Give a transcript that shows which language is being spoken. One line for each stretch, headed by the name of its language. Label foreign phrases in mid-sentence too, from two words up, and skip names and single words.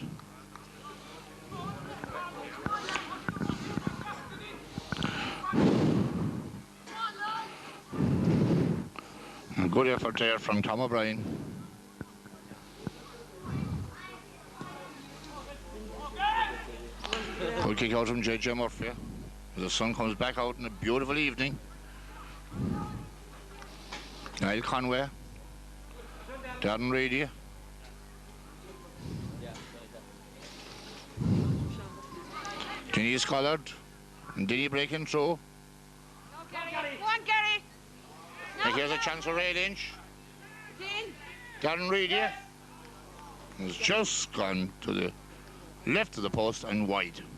English: A good effort there from Tom O'Brien. Good kick out from J.J. Murphy. The sun comes back out in a beautiful evening. Niall Conway. Darren Reedy. Denise Collard. And Denny breaking through. Go on, Gary. And here's a chance for Ray Lynch. Darren Reedy. Has just gone to the left of the post and wide.